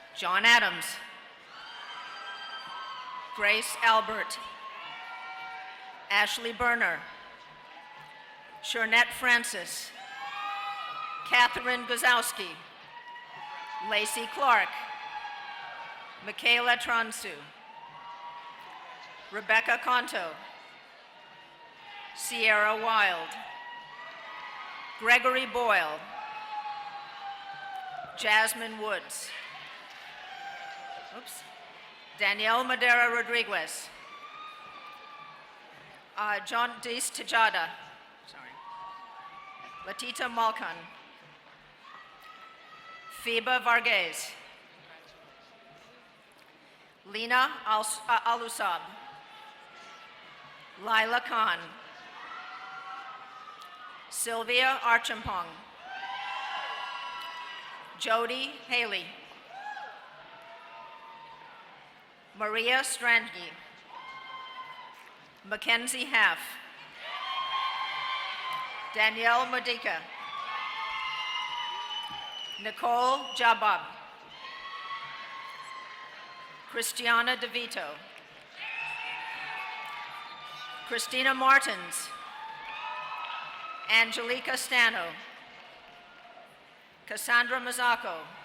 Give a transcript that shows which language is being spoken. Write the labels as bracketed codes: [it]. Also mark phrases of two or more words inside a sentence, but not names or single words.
[en] John Adams, Grace Albert, Ashley Berner, Shernette Francis, Catherine Guzowski, Lacey Clark, Michaela Transu, Rebecca Conto, Sierra Wild, Gregory Boyle, Jasmine Woods, Danielle Madera Rodriguez, John Dees Tejada, Latita Malkan, Fiba Varghese, Lena Alusab, Lila Khan, Sylvia Archampong, Jody Haley, Maria Strandke, Mackenzie Haff, Danielle Modica, Nicole Jabab, Christiana DeVito, Christina Martins, Angelica Stano, Cassandra Mazzocco,